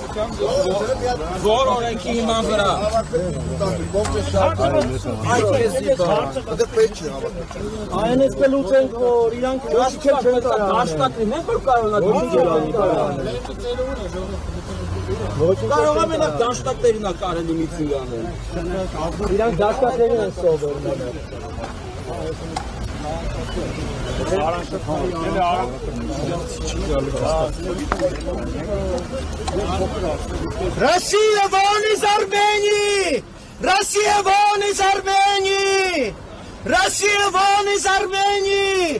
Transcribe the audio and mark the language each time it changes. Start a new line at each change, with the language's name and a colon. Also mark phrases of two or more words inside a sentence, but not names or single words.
Armenian: այն էս կլուծենք, որ իրանք դաշտակներն են, որ կարող է մենակ դաշտակներին է կարելի միություն անել։ Իրանք դաշտակներին են սովորում։
Russian: Россия вон из Армении! Россия вон из Армении! Россия вон из Армении!